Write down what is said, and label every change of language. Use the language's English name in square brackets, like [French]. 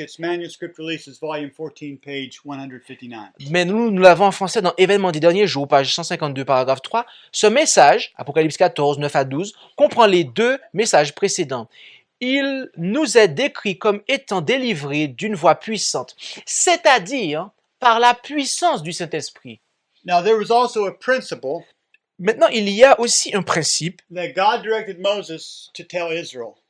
[English] It's Manuscript Releases, Volume 14, page 159. [French] Mais nous l'avons en français dans Événements des derniers jours, page 152, paragraphe 3. Ce message, Apocalypse 14, 9 à 12, comprend les deux messages précédents. Il nous est décrit comme étant délivré d'une voix puissante, c'est-à-dire par la puissance du Saint-Esprit. [English] Now, there was also a principle [French] Maintenant, il y a aussi un principe [English] that God directed Moses to tell Israel.